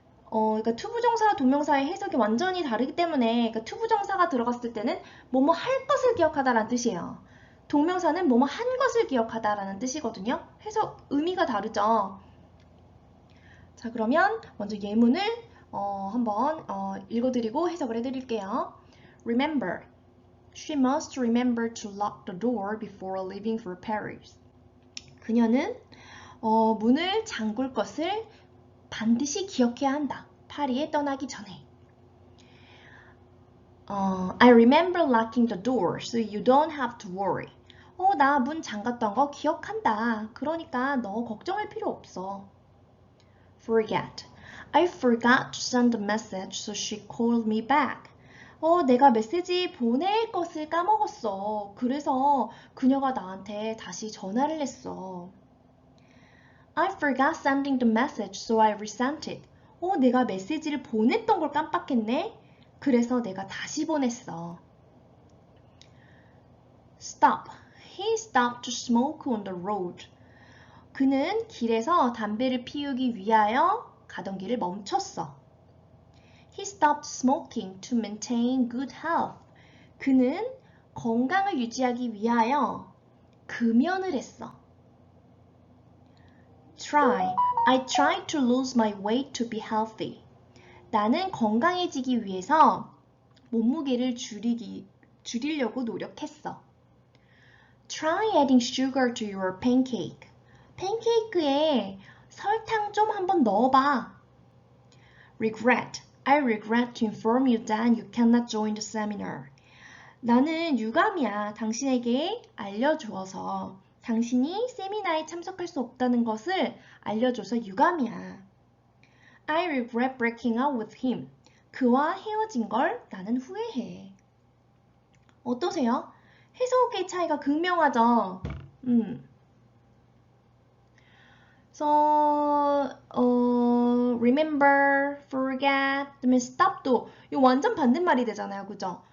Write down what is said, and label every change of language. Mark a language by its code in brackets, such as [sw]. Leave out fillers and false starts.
[ko] 그러니까 투부정사와 동명사의 해석이 완전히 다르기 때문에 그러니까 투부정사가 들어갔을 때는 뭐뭐 할 것을 기억하다라는 뜻이에요. 동명사는 뭐뭐 한 것을 기억하다라는 뜻이거든요. 해석 의미가 다르죠. 자, 그러면 먼저 예문을 한번 읽어드리고 해석을 해드릴게요. [en] Remember, she must remember to lock the door before leaving for Paris. [ko] 그녀는 문을 잠글 것을 반드시 기억해야 한다. 파리에 떠나기 전에. [en] I remember locking the door, so you don't have to worry. [ko] 나 문 잠갔던 거 기억한다. 그러니까 너 걱정할 필요 없어. [en] Forget. I forgot to send a message, so she called me back. [ko] 내가 메시지 보낼 것을 까먹었어. 그래서 그녀가 나한테 다시 전화를 했어. [en] I forgot sending the message, so I resent it. [ko] 내가 메시지를 보냈던 걸 깜빡했네. 그래서 내가 다시 보냈어. [en] Stop. He stopped to smoke on the road. [ko] 그는 길에서 담배를 피우기 위하여 가던 길을 멈췄어. [en] He stopped smoking to maintain good health. [ko] 그는 건강을 유지하기 위하여 금연을 했어. [en] Try. I tried to lose my weight to be healthy. [ko] 나는 건강해지기 위해서 몸무게를 줄이려고 노력했어. [en] Try adding sugar to your pancake. [ko] 팬케이크에 설탕 좀 한번 넣어봐. [en] Regret. I regret to inform you that you cannot join the seminar. [ko] 나는 유감이야. 당신에게 알려주어서 당신이 세미나에 참석할 수 없다는 것을 알려줘서 유감이야. [en] I regret breaking up with him. [ko] 그와 헤어진 걸 나는 후회해. 어떠세요? 해석의 차이가 극명하죠? So, remember, forget, 그다음에 stop도 이거 완전 반대말이 되잖아요. 그죠?